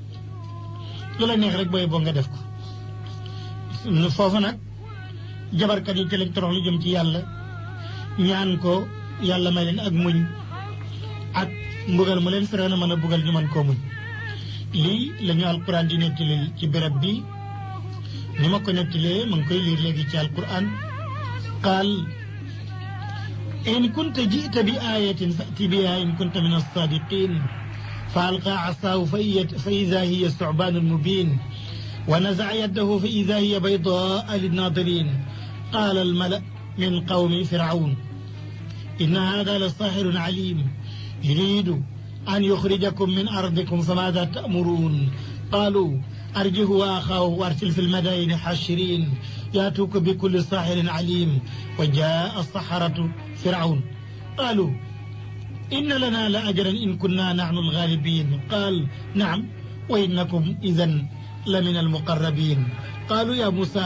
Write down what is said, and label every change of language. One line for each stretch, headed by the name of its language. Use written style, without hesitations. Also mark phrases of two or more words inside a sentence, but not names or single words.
Wolof: lu la neex rek booy boo nga def ko foofu nag jabarkat yi ci lañ torox lu jëm ci yàlla ñaan ko yàlla may leen ak muñ ak mbugal mu leen Firawna mën a bugal ñu mën koo muñ lii la ñu alquran di nettali ci béréb bi ni ma ko nettalee ma ngi koy liir léegi ci alquran qaal
Arabic: إن كنت جئت بآية فأت بها إن كنت من الصادقين فألقى عصاه فإذا هي ثعبان مبين ونزع يده فإذا هي بيضاء للناظرين قال الملأ من قوم فرعون إن هذا لساحر عليم يريد أن يخرجكم من أرضكم فماذا تأمرون قالوا أرجه وأخاه وأرسل في المدائن حاشرين يأتوك بكل ساحر عليم وجاء السحرة فرعون قالوا إن لنا لأجرا إن كنا نحن الغالبين قال نعم وإنكم إذن لمن المقربين قالوا يا موسى